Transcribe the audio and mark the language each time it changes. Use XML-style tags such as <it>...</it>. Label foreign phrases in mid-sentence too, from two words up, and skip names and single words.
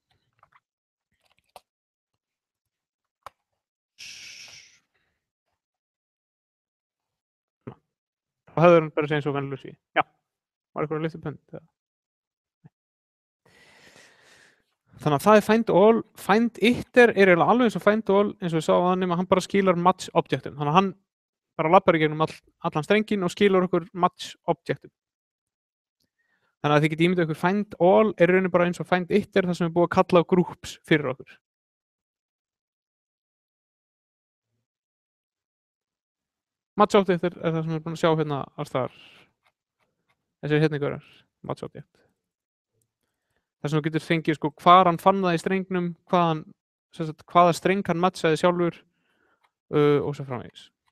<is>Og hefðu hann bara segja eins og venjulegu svíi. Já, var eitthvað að lifta pönd. Þannig að það er</is> <en>find all, find iter</en> <is>er eiginlega alveg eins og</is> <en>find all</en> <is>eins og við sáum það nema hann bara skilar</is> <en>match objectum.</en> <is>Þannig að hann bara lappar í gegnum allan strengin og skilar okkur</is> <en>match objectum.</en> <is>Þannig að þið getið ímyndað okkur</is> <en>find all</en> <is>er rauninni bara eins og</is> <en>find iter</en> <is>þar sem er búið að kalla á groups fyrir okkur.</is> <en>Match object</en> <is>er það sem við erum búin að sjá hérna alls þar. Þessi hérna ykkur er</is> <en>match object.</en> <is>Þess að þú getur fengið sko hvar hann fann það í strengnum, hvaða streng hann matchaði sjálfur og svo framvegis.</is>